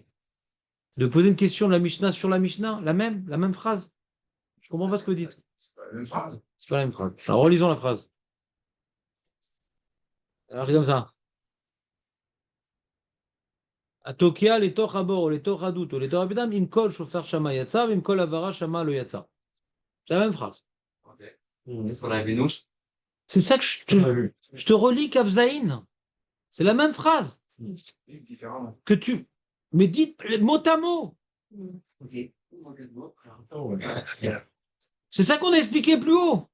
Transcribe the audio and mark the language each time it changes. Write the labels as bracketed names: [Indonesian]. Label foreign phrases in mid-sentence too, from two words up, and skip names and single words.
[French] De poser une question de la Mishnah sur la Mishnah, la même phrase. Je ne comprends pas ce que vous dites. C'est pas la même phrase. C'est pas la même phrase. Alors, relisons la phrase. Alors, c'est comme ça. [Hebrew] התוקע לתוך הבור לתוך הדות לתוך הפידם אם קול שופר שמע יצא אם קול הברה שמע לא יצא. [French] C'est la même phrase. Est-ce qu'on a vu, nous? C'est ça que je te relis Kafzaïn. C'est la même phrase Différemment. que tu. Mais dites mot à mot. C'est ça qu'on a expliqué plus haut.